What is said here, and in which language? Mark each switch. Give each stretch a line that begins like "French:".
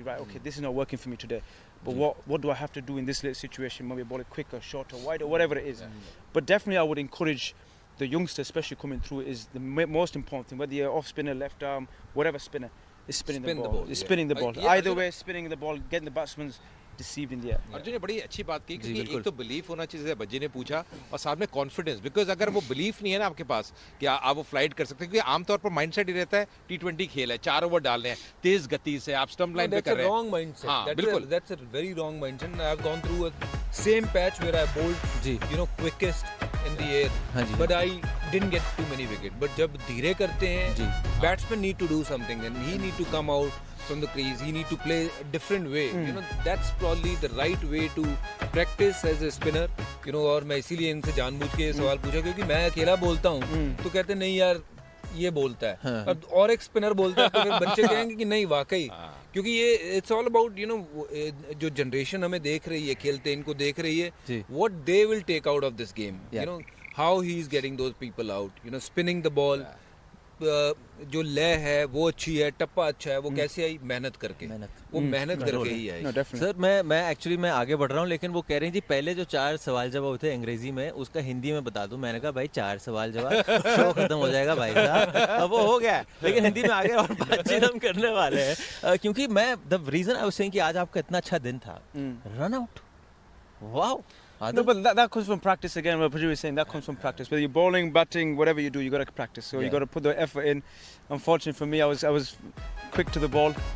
English: Right, okay, this is not working for me today. But what do I have to do in this situation? Maybe bowl it quicker, shorter, wider, whatever it is. But definitely I would encourage the youngsters, especially coming through, is the most important thing. Whether you're off spinner, left arm, whatever spinner, is spinning the ball. It's spinning the ball. Either way, spinning the ball, getting the batsman's deceived in the air.
Hindi: Arjun ने बड़ी अच्छी बात की क्योंकि एक तो belief होना चाहिए, जैसे बज्जी ने पूछा, और साथ में कॉन्फिडेंस. बिकॉज अगर वो बिलीफ नहीं है ना आपके पास कि आप वो फ्लाइट कर सकते हैं, क्योंकि आमतौर पर माइंडसेट ही रहता है T20 खेल है, 4 ओवर डालने हैं, तेज गति से आप स्टंप लाइन पे कर रहे हैं.
English: Wrong mindset. That's a very wrong mindset. I've gone through a same patch where I bowled quickest in the air, but I didn't get too many wickets. But
Hindi: जब धीरे करते हैं,
English: batsmen need to do something and he need to come out from the crease. He need to play a different way. That's probably the right way to practice as a spinner.
Hindi: और मैं इसीलिए इनसे जानबूझ के सवाल पूछा क्योंकि मैं अकेला बोलता हूँ तो कहते नहीं यार ये बोलता है और एक स्पिनर बोलता है तो फिर बच्चे कहेंगे कि नहीं वाकई क्योंकि ये
English: it's all about
Hindi: जो जनरेशन हमें देख रही है खेलते इनको देख रही है
English: what they will take out of this game. How he is getting those people out. Spinning the ball.
Hindi: जो लय है वो अच्छी है, टप्पा अच्छा है, वो कैसे आई? मेहनत करके. वो मेहनत करके ही आई. सर मैं आगे बढ़ रहा हूँ, लेकिन वो कह रही थी पहले जो 4 सवाल जवाब थे अंग्रेजी में, उसका हिंदी में बता दूं. मैंने कहा भाई 4 सवाल जवाब शो खत्म हो जाएगा भाई साहब. अब वो हो गया, लेकिन हिंदी में आगे और बातचीत हम करने वाले हैं क्योंकि
English: the reason I was saying
Hindi: कि आज आपका इतना अच्छा दिन था.
English: Run out, wow. No, but that comes from practice again. What Pajit was saying, that comes from practice. Whether you're bowling, batting, whatever you do, you got to practice. So you got to put the effort in. Unfortunately for me, I was quick to the ball.